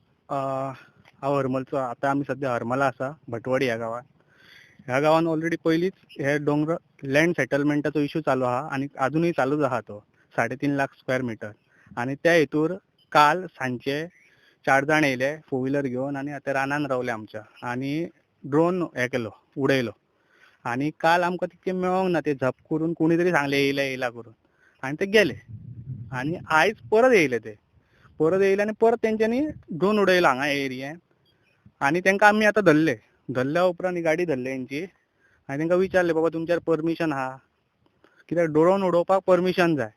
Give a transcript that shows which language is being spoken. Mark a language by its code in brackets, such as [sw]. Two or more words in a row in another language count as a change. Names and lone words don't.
[kok] हरमलचं आता आम्ही सध्या हरमला असा भटवाडी या गावात. ह्या गावान ऑलरेडी पहिलीच हे डोंगर [en] land settlement [kok] इश्यू चालू हा आणि अजूनही चालूच राहतो. 3.5 लाख [en] square meter. [kok] आणि त्या हेतूर काल सांचे 4 जण येयले 4 व्हीलर घेऊन आणि आता रानान रावले आमच्या आणि ड्रोन हे केलो उडयलो. आणि काल आमकां तितके मेळोंक ना, ते झप करून कोणी तरी सांगले येयला करून आणि ते गेले. आणि आयज परत येयले आणि परत तेंच्यांनी ड्रोन उडयलो हांगा एरियेन आणि तेंकां आमी आतां धरल्या उपरांत ही गाडी धरली यांची आणि तेंकां विचारले बाबा तुमच्यार परमिशन आहा कित्याक ड्रोन उडोवपाक परमिशन जाय.